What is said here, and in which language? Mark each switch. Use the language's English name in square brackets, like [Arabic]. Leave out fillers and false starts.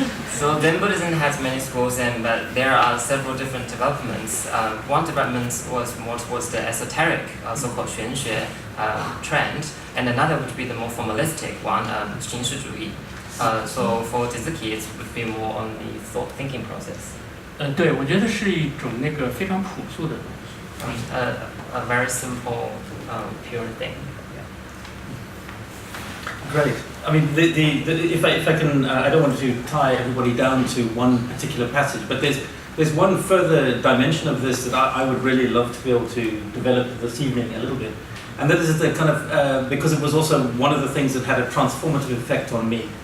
[English] So Zen Buddhism has many schools, and there are several different developments. One development was more towards the esoteric, so-called 玄学 trend, and another would be the more formalistic one, 形式主义. So for Suzuki, it would be more on the thinking process. [Chinese] 对，我觉得是一种非常朴素的东西。 [English] A very simple, pure thing. Great. I mean, if I can, I don't want to tie everybody down to one particular passage, but there's one further dimension of this that I would really love to be able to develop this evening a little bit, and that is the kind of because it was also one of the things that had a transformative effect on me.